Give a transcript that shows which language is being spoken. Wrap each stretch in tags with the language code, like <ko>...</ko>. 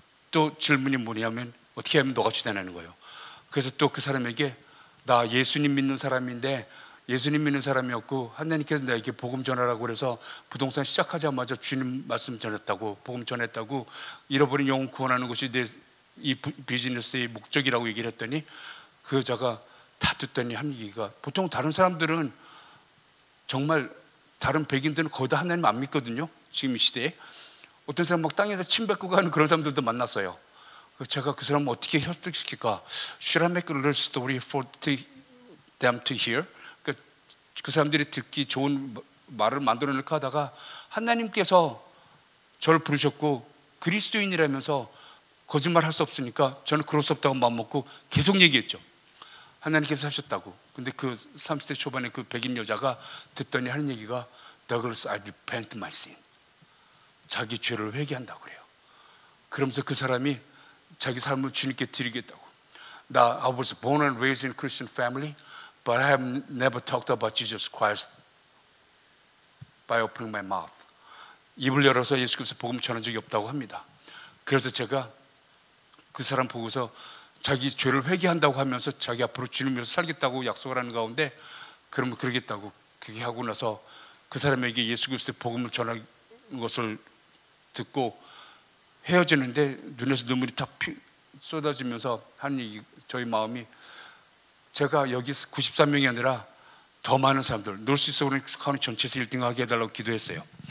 <ko>또 질문이 뭐냐면 어떻게 하면 너같이 되냐는 거예요. 그래서 또 그 사람에게 나 예수님 믿는 사람인데 예수님 믿는 사람이었고 하나님께서 나에게 복음 전하라고 그래서 부동산 시작하자마자 주님 말씀 전했다고, 복음 전했다고, 잃어버린 영혼 구원하는 것이 내 이 비즈니스의 목적이라고 얘기를 했더니 그 여자가 다 듣더니 한 얘기가, 보통 다른 사람들은 정말 다른 백인들은 거의 다 하나님 안 믿거든요. 지금 이 시대에 어떤 사람 막 땅에다 침 뱉고 가는 그런 사람들도 만났어요. 제가 그 사람을 어떻게 설득시킬까?</ko> <en>Should I make a little story for them to hear?</en> <ko>그 사람들이 듣기 좋은 말을 만들어낼까 하다가 하나님께서 저를 부르셨고 그리스도인이라면서 거짓말 할 수 없으니까 저는 그럴 수 없다고 마음먹고 계속 얘기했죠. 하나님께서 하셨다고. 근데 그 30대 초반에 그 백인 여자가 듣더니 하는 얘기가</ko> <en>Douglas, I repent my sin.</en> <ko>자기 죄를 회개한다고 그래요. 그러면서 그 사람이 자기 삶을 주님께 드리겠다고.</ko> <en>I was born and raised in Christian family, but I have never talked about Jesus Christ by opening my mouth.</en> <ko>입을 열어서 예수 그리스도 복음 전한 적이 없다고 합니다. 그래서 제가 그 사람 보고서 자기 죄를 회개한다고 하면서 자기 앞으로 주님 위해서 살겠다고 약속을 하는 가운데, 그러면 그러겠다고 그렇게 하고 나서 그 사람에게 예수 그리스도의 복음을 전하는 것을 듣고 헤어지는데 눈에서 눈물이 탁 쏟아지면서 한 얘기, 저희 마음이, 제가 여기 93명이 아니라 더 많은 사람들, 노스이스트 오렌지 카운티 전체에서 1등하게 해달라고 기도했어요.</ko>